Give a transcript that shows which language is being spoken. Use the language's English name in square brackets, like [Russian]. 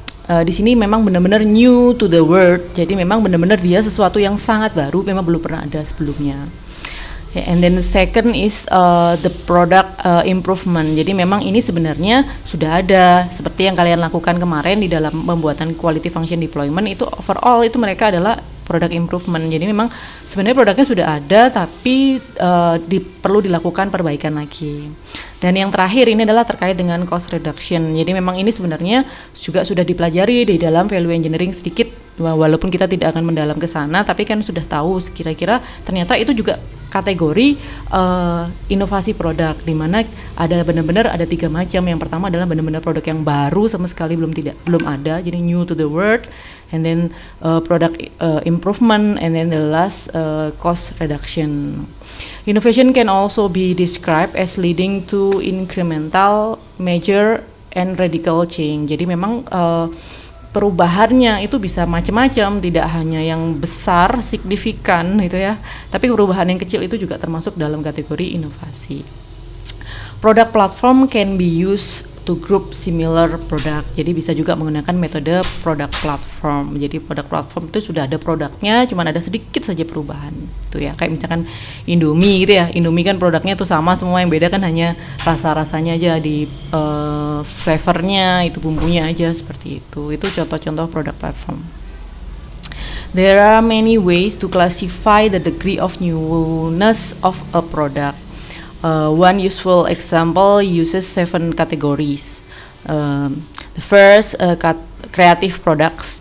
[Indonesian] Di sini memang benar-benar [English] new to the world. [Indonesian] Jadi memang benar-benar dia sesuatu yang sangat baru, memang belum pernah ada sebelumnya. [English] And then the second is the product improvement. [Indonesian] Jadi memang ini sebenarnya sudah ada, seperti yang kalian lakukan kemarin di dalam pembuatan quality function deployment, itu overall itu mereka adalah product improvement. Jadi memang sebenarnya produknya sudah ada, tapi perlu dilakukan perbaikan lagi. Dan yang terakhir ini adalah terkait dengan cost reduction. Jadi memang ini sebenarnya juga sudah dipelajari di dalam value engineering sedikit, walaupun kita tidak akan mendalam ke sana, tapi kan sudah tahu kira-kira ternyata itu juga kategori inovasi produk, di mana ada benar-benar ada 3 macam. Yang pertama adalah benar-benar produk yang baru sama sekali belum ada, jadi [English] new to the world, and then product improvement, and then the last cost reduction. Innovation can also be described as leading to incremental, major, and radical change. [Indonesian] Jadi memang perubahannya itu bisa macam-macam, tidak hanya yang besar, signifikan gitu ya, tapi perubahan yang kecil itu juga termasuk dalam kategori inovasi. [English] Product platform can be used to group similar product. [Indonesian] Jadi bisa juga menggunakan metode product platform. Jadi product platform itu sudah ada produknya, cuman ada sedikit saja perubahan. Itu ya, kayak misalkan Indomie gitu ya. Indomie kan produknya tuh sama semua, yang beda kan hanya rasa-rasanya aja, di flavornya, itu bumbunya aja, seperti itu. Itu contoh-contoh product platform. [English] There are many ways to classify the degree of newness of a product. One useful example uses 7 categories. The first, creative products.